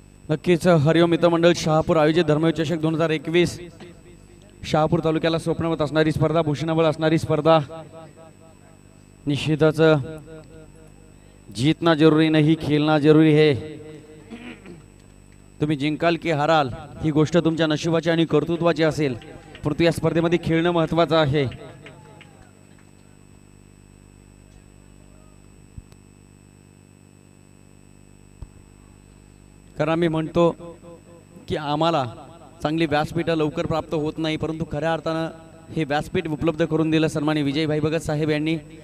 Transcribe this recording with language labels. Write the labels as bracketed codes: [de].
[mr] नक्कीच हरिओम मित्रमंडळ शहापूर आयोजित धर्मवीर चषक 2021 शहापूर तालुक्याला स्वप्नवत असणारी स्पर्धा, भूषणाबळ असणारी स्पर्धा. [hi] निश्चितच जीतना जरूरी नहीं, खेलना जरूरी है. [mr] तुम्ही जिंकाल की हाराल ही गोष्ट तुमच्या नशिबाची आणि कर्तृत्वाची असेल, परंतु या स्पर्धेमध्ये खेळणं महत्त्वाचं आहे. कारण आम्ही म्हणतो की आम्हाला चांगली व्यासपीठं लवकर प्राप्त होत नाही, परंतु खऱ्या अर्थानं हे व्यासपीठ उपलब्ध करून दिलं सन्माननीय विजयभाई भगत साहेब यांनी.